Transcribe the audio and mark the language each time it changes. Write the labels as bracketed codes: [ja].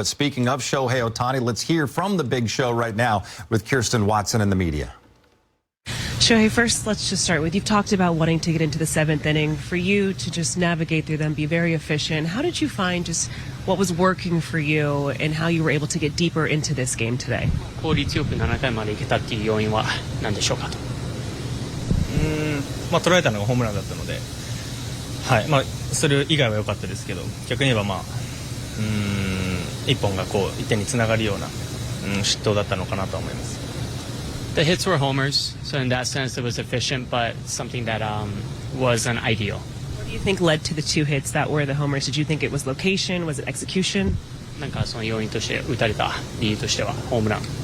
[en] But speaking of Shohei Ohtani, let's hear from the big show right now with Kirsten Watson and the media. Shohei, first, let's just start with, you've talked about wanting to get into the 7th inning. For you to just navigate through them, be very efficient, how did you find just what was working for you and how you were able to get deeper into this game today? [ja] 効率よく7回までいけたっていう要因は何でしょうかと。捉えたのがホームランだったので、はい、それ以外は良かったですけど、逆に言えば1本がこう1点につながるような失投だったのかなと思います。 [en] The hits were homers, so in that sense it was efficient, but something that wasn't ideal. What do you think led to the 2 hits that were the homers? Did you think it was location? Was it execution? [ja] なんかその要因として打たれた理由としてはホームラン。